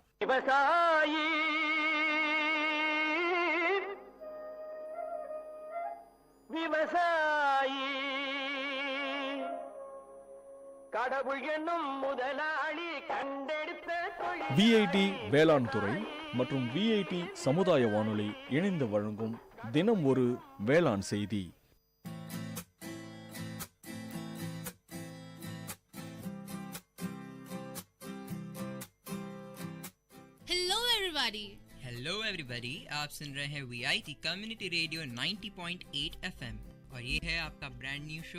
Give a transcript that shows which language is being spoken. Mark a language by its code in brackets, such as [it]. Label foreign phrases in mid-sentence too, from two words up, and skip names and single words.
[ta] விவசாயி விவசாயி கடவுள் என்னும் முதலாளி கண்டெடுத்த VIT வேளாண் துறை மற்றும் விஐடி சமுதாய வானொலி இணைந்து வழங்கும் தினம் ஒரு வேளாண் செய்தி. [en] hello everybody, [hi] आप सुन रहे हैं वीआईटी कम्युनिटी रेडियो 90.8 एफएम और ये है आपका [en] brand new show